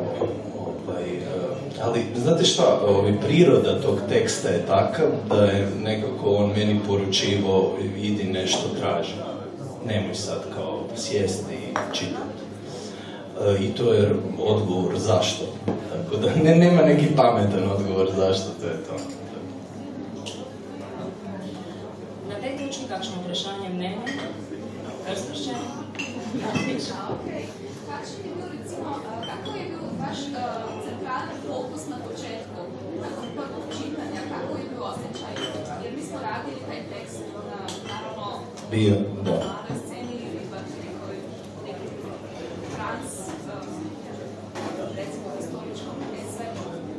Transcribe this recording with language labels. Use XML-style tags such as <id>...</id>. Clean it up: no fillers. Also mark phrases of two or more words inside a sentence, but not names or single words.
<hr>Ali, znate šta, priroda tog teksta je takav da je nekako on meni poručivo idi nešto traži. Nemoj sad kao sjesti i čitati. I to je odgovor zašto. Tako da nema neki pametan odgovor zašto, to je to.</hr> <sl>Na tej točki kakšno vprašanje mnenja? Kar spraščeno? Kakšen je bil</sl> <hr>recimo, kako je bil vaš centralni fokus na početku, nakon prvog čitanja, kako je bil osjećaj? Jer mi smo radili taj tekst na, naravno, na sceni ili pa neki trans, recimo historičkom esaju.</hr>